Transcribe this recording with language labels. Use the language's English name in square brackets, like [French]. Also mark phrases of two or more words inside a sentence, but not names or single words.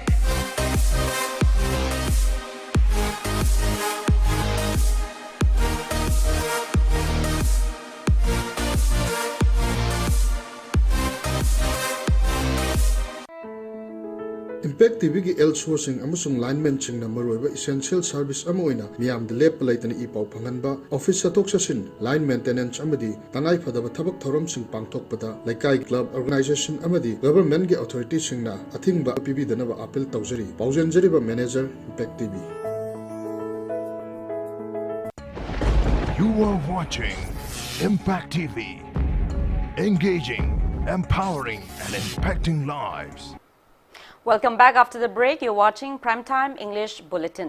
[Manipuri] Impact TV ki outsourcing amusung lineman chingna maroiba [English] essential service [Manipuri] amoina miyam de lep laitani ipau phanganba office satok sasin [English] line maintenance [Manipuri] amadi tangai phadaba thabak thorom sing pangthokpada laikai [English] club organization [Manipuri] amadi government gi authority singna athingba pibi danaba appeal tawjari paujanjariba manager Impact TV. [English] You are watching Impact TV, engaging, empowering and impacting lives. Welcome back after the break. You're watching Primetime English Bulletin.